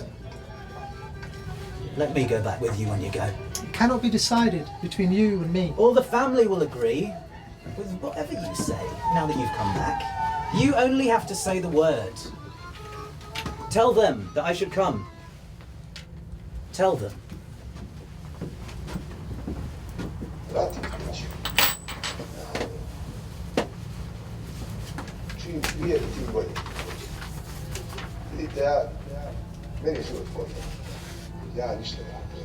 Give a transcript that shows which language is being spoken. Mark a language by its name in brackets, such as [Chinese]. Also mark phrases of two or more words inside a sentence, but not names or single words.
[English] Let me go back with you when you go. It cannot be decided between you and me. All the family will agree with whatever you say now that you've come back. You only have to say the word. Tell them that I should come. Tell them. [Croatian] Vrati kući. Čim prije, tim bolje. Vidite, meni je život potrebno. Ja ništa ne radim.